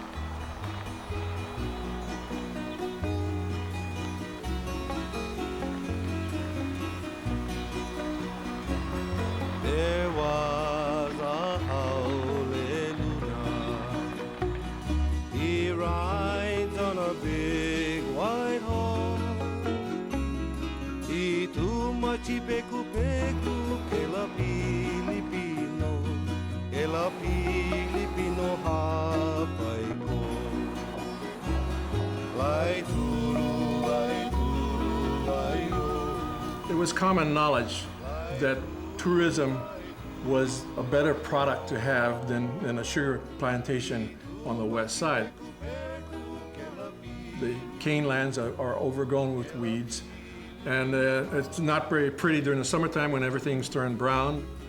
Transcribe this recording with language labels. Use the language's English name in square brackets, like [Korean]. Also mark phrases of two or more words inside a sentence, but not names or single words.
[English] There was a Hawaiian. He rides on a big white horse. He too much peku peku que la Filipino, que la Filipino hapaiko. Lai turu, lai turu, lai o. It was common knowledge that tourism was a better product to have than a sugar plantation on the west side. The cane lands are overgrown with weeds, and it's not very pretty during the summertime when everything's turned brown.